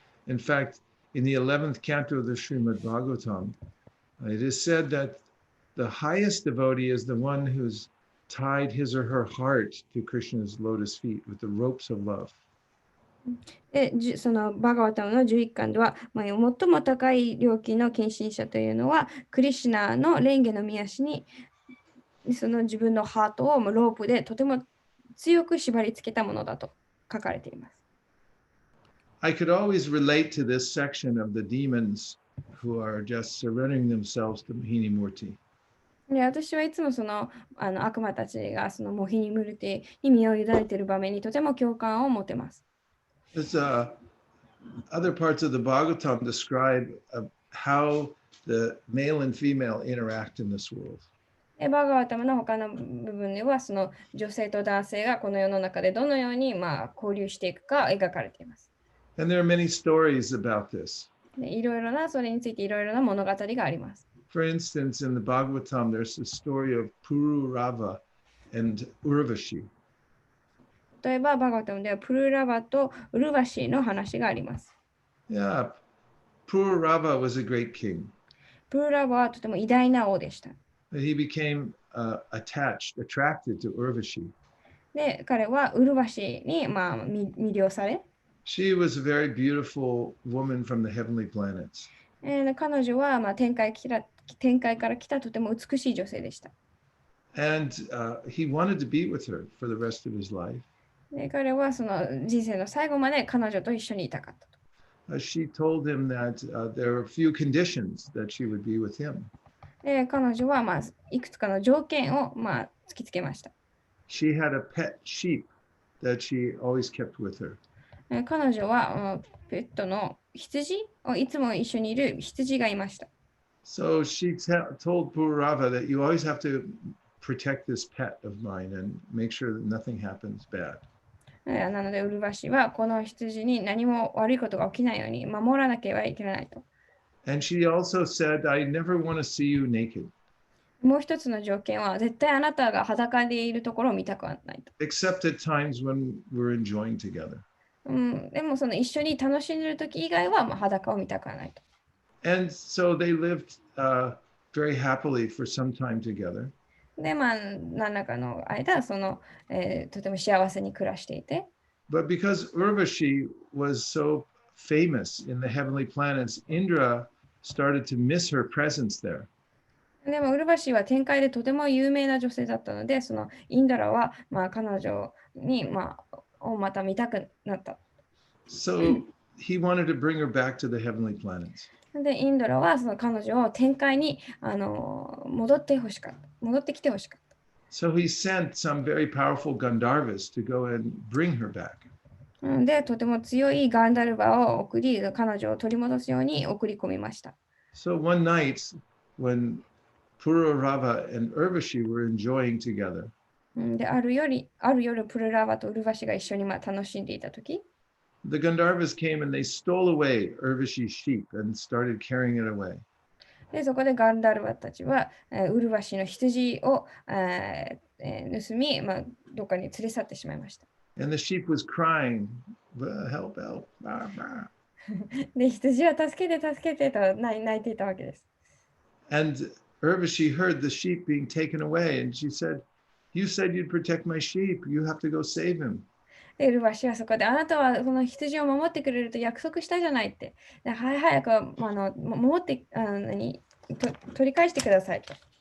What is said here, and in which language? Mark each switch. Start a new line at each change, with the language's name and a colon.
English: In fact, in the 11th canto of the Srimad Bhagavatam, it is said that the highest devotee is the one who's tied his or her heart to Krishna's lotus feet with the ropes of love.
Japanese: でそのバガワタムの11巻では、最も高い料金の献身者というのはクリシュナの蓮華の御足にその自分のハートをロープでとても強く縛り付けたものだと書かれています。
English: I could always relate to this section of the demons who are just surrendering themselves to Mohini Murti.
Japanese: で私はいつもその悪魔たちがそのモヒニムルティに身を委ねている場面にとても共感を持てます。
English: Other parts of the Bhagavatam describe how the male and female interact in this world.
Japanese: バガワタムの他の部分ではその女性と男性がこの世の中でどのように交流していくか描かれています。
English: And there are many stories about this.
Japanese: いろいろなそれについていろいろな物語があります。
English: For instance, in the Bhagavatam, there's the story of Pururava and Urvashi.
Japanese: 例えばバガワタムではプルラバとウルバシの話があります。
English: Yeah, Pururava was a great king.
Japanese: プルラバはとても偉大な王でした。
English: He became attracted to Urvashi.
Japanese: で、彼はウルバシに魅了され、
English: She was a very beautiful woman from the heavenly planets.
Japanese: 彼女は天界から来たとても美しい女性でした。
English: And he wanted to be with her for the rest of his life.
Japanese: で彼はその人生の最後まで彼女と一緒にいたかったと。
English: She told him that there were a few conditions that she would be with him.
Japanese: で彼女はいくつかの条件を突きつけました。
English: She had a pet sheep that she always kept with her.
Japanese: 彼女はペットの羊をいつも一緒にいる羊がいました。
English: So she told Pururava that you always have to protect this pet of mine and make sure that nothing happens bad.
Japanese: なので、ウルバシはこの羊に何も悪いことが起きないように守らなければいけないと。
English: And she also said, I never want to see you naked.
Japanese: もう一つの条件は、絶対あなたが裸でいるところを見たくはないと。
English: Except at times when we're enjoying together.
Japanese: でもその一緒に楽しんでいる時以外は裸を見たくはないと。
English: And so they lived very happily for some time together.
Japanese: で、何らかの間、とても幸せに暮らしていて。
English: But because Urvashi was so famous in the heavenly planets, Indra started to miss her presence there.
Japanese: でもウルバシは天界でとても有名な女性だったので、そのインドラは彼女にをまた見たくなった。
English: So he wanted to bring her back to the heavenly planets.
Japanese: で、インドラはその彼女を天界に戻ってきてほしかった。
English: So he sent some very powerful Gandharvas to go and bring her back.
Japanese: で、とても強いガンダルバを送り、彼女を取り戻すように送り込みました。
English: So one night when Pururava and Urvashi were enjoying together,
Japanese: で、ある夜、プルラバとウルバシが一緒に楽しんでいたとき、
English: the Gandharvas came and they stole away Urvashi's sheep and started carrying it away.
Japanese: で、そこでガンダルバたちは、ウルバシの羊を、盗み、どっかに連れ去ってしまいました。
English: And the sheep was crying, help, help, bah, bah.
Japanese: で、羊は助けてと泣いていたわけです。
English: And Urvashi heard the sheep being taken away and she said, you said you'd protect my sheep. You have to go save him.
Japanese: で、ウルバシはそこで、あなたはこの羊を守ってくれると約束したじゃないって。で、早く守って取り返してくださいと。